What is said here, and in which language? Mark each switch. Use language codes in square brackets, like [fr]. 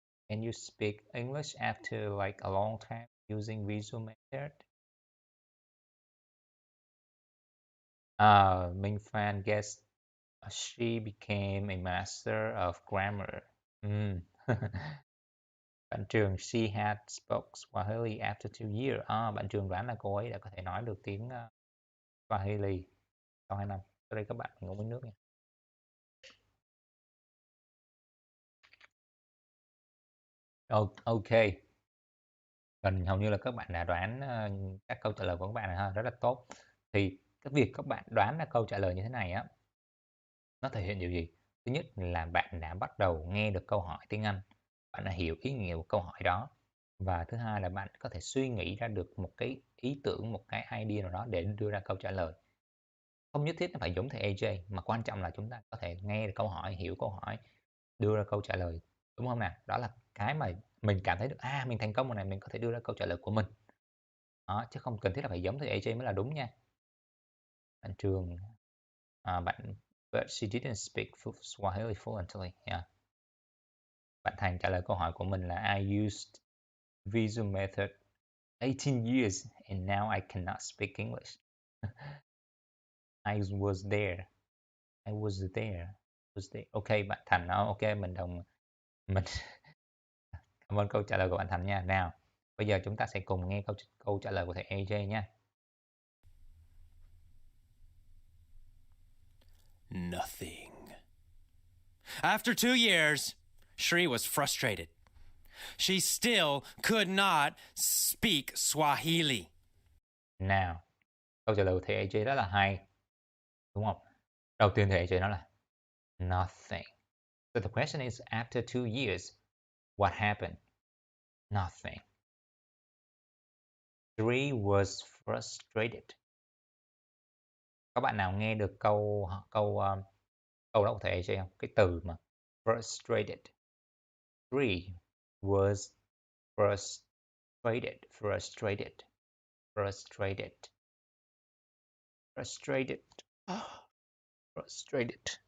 [en] Can you speak English after like a long time using visual method? Minh Phan guessed she became a master of grammar. Bạn Trường, she had spoke Swahili after 2 years. [vi] Bạn Trường đoán là cô ấy đã có thể nói được tiếng Swahili sau 2 năm. Sau đây các bạn mình uống miếng nước nha. Ok. Gần hầu như là các bạn đã đoán, các câu trả lời của các bạn rồi ha, rất là tốt. Thì cái việc các bạn đoán ra câu trả lời như thế này á, nó thể hiện điều gì? Thứ nhất là bạn đã bắt đầu nghe được câu hỏi tiếng Anh, bạn đã hiểu ý nghĩa của câu hỏi đó. Và thứ hai là bạn có thể suy nghĩ ra được một cái ý tưởng, một cái idea nào đó để đưa ra câu trả lời. Không nhất thiết nó phải giống thầy AJ, mà quan trọng là chúng ta có thể nghe được câu hỏi, hiểu câu hỏi, đưa ra câu trả lời, đúng không nào? Đó là cái mà mình cảm thấy được, mình thành công rồi này, mình có thể đưa ra câu trả lời của mình. Đó, chứ không cần thiết là phải giống thầy AJ mới là đúng nha. [en] Bạn Trường, bạn but she didn't speak Swahili fluently. Yeah. [vi] Bạn Thành trả lời câu hỏi của mình là [en] I used visual method 18 years and now I cannot speak English. I was there. I was there. Was there. [vi] Ok, bạn Thành nói ok, mình cảm ơn câu trả lời của bạn Thành nha. Nào, bây giờ chúng ta sẽ cùng nghe câu trả lời của thầy AJ nha. [en] Nothing. After 2 years, Shri was frustrated. She still could not speak Swahili. [vi] Nào, câu trả lời của thầy AJ rất là hay, đúng không? Đầu tiên thầy AJ nói là nothing. [en] So the question is, after 2 years, what happened? Nothing. Shri was frustrated. [vi] Các bạn nào nghe được câu đó của thầy AJ không? Cái từ mà frustrated. [en] Shri was frustrated, frustrated, frustrated, frustrated, frustrated.